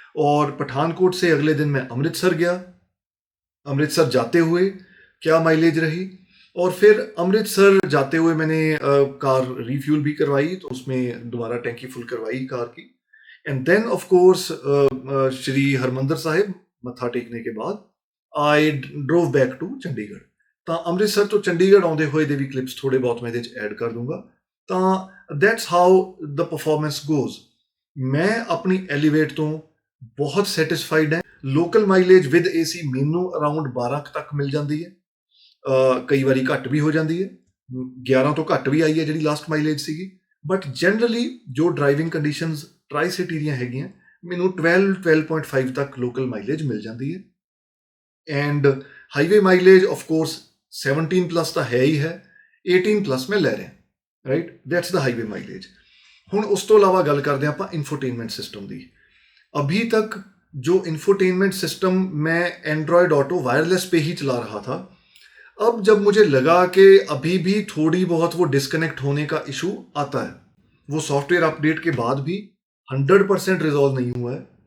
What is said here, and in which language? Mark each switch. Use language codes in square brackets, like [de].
[hi] और पठानकोट से अगले दिन मैं अमृतसर गया, अमृतसर जाते हुए क्या माइलेज रही। और फिर अमृतसर जाते हुए मैंने कार रिफ्यूल भी करवाई, तो उसमें दोबारा टैंकी फुल करवाई कार की। [en] and then of course Shri Harmandar Sahib [hi] मत्था टेकने के बाद [en] I drove back to Chandigarh. [pa] ਤਾਂ ਅੰਮ੍ਰਿਤਸਰ ਤੋਂ ਚੰਡੀਗੜ੍ਹ ਆਉਂਦੇ ਹੋਏ ਦੇ ਵੀ ਕਲਿੱਪਸ ਥੋੜੇ ਬਹੁਤ ਮੈਂ ਇਹਦੇ 'ਚ ਐਡ ਕਰ ਦੂੰਗਾ। ਤਾਂ [en] That's how the performance goes. [pa] ਮੈਂ ਆਪਣੀ ਐਲੀਵੇਟ ਤੋਂ ਬਹੁਤ ਸੈਟਿਸਫਾਈਡ ਹਾਂ। [en] local mileage with AC [pa] ਮੈਨੂੰ ਅਰਾਊਂਡ 12 ਤੱਕ ਮਿਲ ਜਾਂਦੀ ਹੈ, ਕਈ ਵਾਰੀ ਘੱਟ ਵੀ ਹੋ ਜਾਂਦੀ ਹੈ, 11 ਤੋਂ ਘੱਟ ਵੀ ਆਈ ਹੈ ਜਿਹੜੀ ਲਾਸਟ ਮਾਈਲੇਜ ਸੀਗੀ। ਬਟ ਜਨਰਲੀ ਜੋ ਡਰਾਈਵਿੰਗ ਕੰਡੀਸ਼ਨਸ ਟਰਾਈ ਸਿਟੀ ਦੀਆਂ ਹੈਗੀਆਂ, ਮੈਨੂੰ 12.5 ਤੱਕ ਲੋਕਲ ਮਾਈਲੇਜ ਮਿਲ ਜਾਂਦੀ ਹੈ। And highway mileage of course 17 plus ਤਾਂ ਹੈ ਹੀ ਹੈ, 18 ਪਲੱਸ ਮੈਂ ਲੈ ਰਿਹਾ, right. [en] That's the highway mileage. [pa] ਹੁਣ ਉਸ ਤੋਂ ਇਲਾਵਾ ਗੱਲ ਕਰਦੇ ਹਾਂ ਆਪਾਂ ਇਨਫੋਟੇਨਮੈਂਟ ਸਿਸਟਮ ਦੀ। [hi] अभी तक जो इंफोटेनमेंट सिस्टम मैं एंड्रॉयड ऑटो वायरलेस पे ही चला रहा था, अब जब मुझे लगा कि अभी भी थोड़ी बहुत वो डिस्कनेक्ट होने का इशू आता है, वो सॉफ्टवेयर अपडेट के बाद भी 100% रिजॉल्व नहीं हुआ है,